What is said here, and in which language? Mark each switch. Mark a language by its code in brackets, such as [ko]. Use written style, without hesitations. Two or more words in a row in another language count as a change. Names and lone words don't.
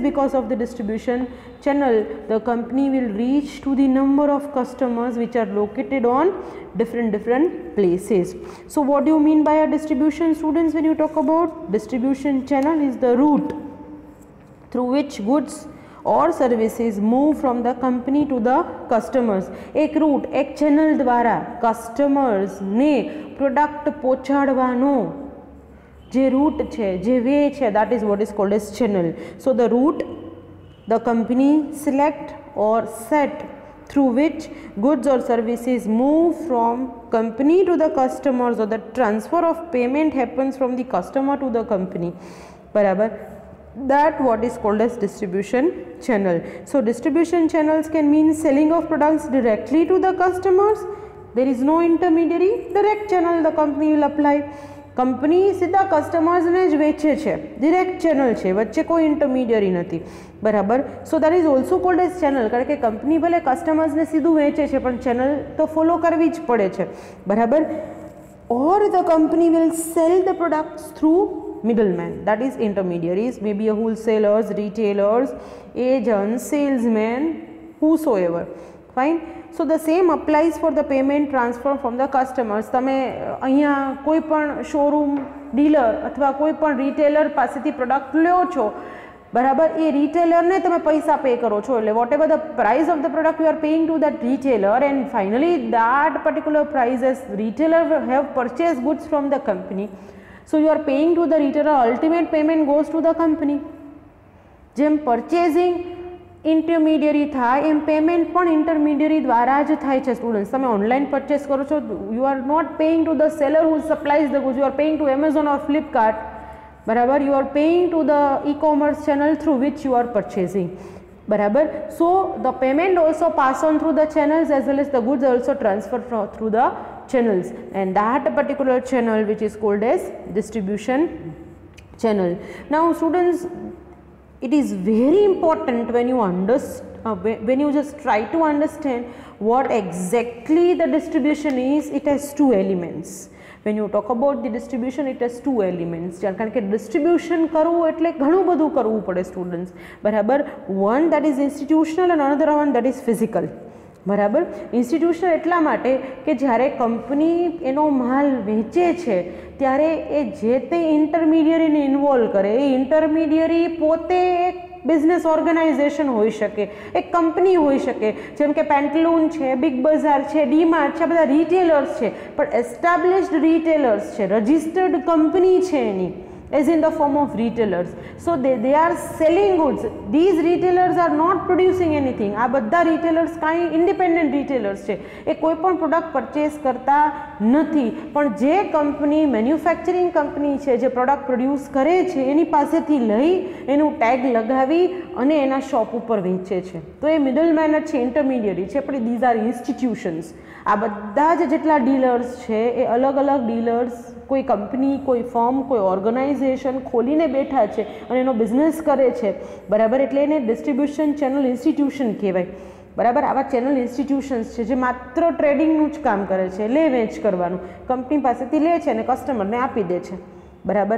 [en] Because of the distribution channel, the company will reach to the number of customers which are located on different places. So what do you mean by a distribution, students? When you talk about distribution channel, is the route through which goods or services move from the company to the customers. [gu] એક રૂટ, એક ચેનલ દ્વારા કસ્ટમર્સ ને પ્રોડક્ટ પહોંચાડવાનો જે રૂટ છે, જે વે છે, [en] that is what is called as channel. So the route the company select or set through which goods or services move from company to the customers, or the transfer of payment happens from the customer to the company. બરાબર, that what is called as distribution channel. So distribution channels can mean selling of products directly to the customers. There is no intermediary, direct channel the company will apply. [gu] કંપની સીધા કસ્ટમર્સને જ વેચે છે, [en] direct channel [gu] છે, વચ્ચે કોઈ ઇન્ટરમીડિયરી નથી. બરાબર. [en] so that is also called as channel, [gu] કારણ કે કંપની ભલે કસ્ટમર્સને સીધું વેચે છે પણ ચેનલ તો ફોલો કરવી જ પડે છે. [en] બરાબર. or the company will sell the products through middleman, that is intermediaries, maybe a wholesalers, retailers, agents, salesmen, whosoever. Fine. So the same applies for the payment transfer from the customers. [gu] તમે અહીંયા કોઈ પણ શોરૂમ ડીલર અથવા કોઈ પણ રિટેલર પાસેથી પ્રોડક્ટ લ્યો છો, બરાબર, એ રિટેલરને તમે પૈસા પે કરો છો, એટલે [en] whatever the price of the product you are paying to that retailer, and finally that particular price as retailer have purchase goods from the company, so you are paying to the retailer, ultimate payment goes to the company. [gu] જેમ [en] purchasing intermediary [gu] થાય એમ પેમેન્ટ પણ ઇન્ટરમીડિયરી દ્વારા જ થાય છે સ્ટુડન્ટ્સ. તમે ઓનલાઈન પરચેસ કરો છો, [en] you are not paying to the seller who supplies the goods, you are paying to Amazon or Flipkart, બરાબર, you are paying to the e-commerce channel through which you are purchasing, બરાબર. So the payment also pass on through the channels as well as the goods also transfer through the channels, and that particular channel which is called as distribution channel. Now students, it is very important when you when you just try to understand what exactly the distribution is. It has two elements. When you talk about the distribution, it has two elements. [gu] કારણ કે distribution કરવું એટલે ઘણું બધું કરવું પડે સ્ટુડન્ટ્સ, બરાબર. [en] one that is institutional and another one that is physical, [gu] બરાબર. ઇન્સ્ટિટ્યુશનલ એટલા માટે કે જ્યારે કંપની એનો માલ વેચે છે ત્યારે એ જે તે ઇન્ટરમીડિયરીને ઇન્વોલ્વ કરે, એ ઇન્ટરમીડિયરી પોતે એક [en] business organisation [gu] હોઈ શકે, એક કંપની હોઈ શકે, જેમ કે પેન્ટલૂન છે, બિગ બજાર છે, ડીમાર્ટ છે, આ બધા રિટેલર્સ છે, પણ [en] established retailers [gu] છે, [en] registered company [gu] છે એની, [en] as in the form of retailers. So they are selling goods. These retailers are not producing anything. [gu] આ બધા retailers કાંઈ [en] independent retailers [gu] છે, એ કોઈ પણ પ્રોડક્ટ પરચેસ કરતા નથી, પણ જે કંપની [en] manufacturing company [gu] છે, જે [en] product produce [gu] કરે છે, એની પાસેથી લઈ એનું ટેગ લગાવી અને એના શોપ ઉપર વેચે છે. તો એ મિડલમેન જ છે, ઇન્ટરમીડિયરી છે, પણ [en] these are institutions. [gu] આ બધા જ જેટલા ડીલર્સ છે એ અલગ અલગ ડીલર્સ કોઈ કંપની, કોઈ ફર્મ, કોઈ ઓર્ગેનાઇઝેશન ખોલીને બેઠા છે અને એનો બિઝનેસ કરે છે, બરાબર. એટલે એને [en] distribution channel institution [gu] કહેવાય, બરાબર. આવા [en] channel institutions [gu] છે જે માત્ર ટ્રેડિંગનું જ કામ કરે છે, લે વેચ કરવાનું, કંપની પાસેથી લે છે અને કસ્ટમરને આપી દે છે, બરાબર.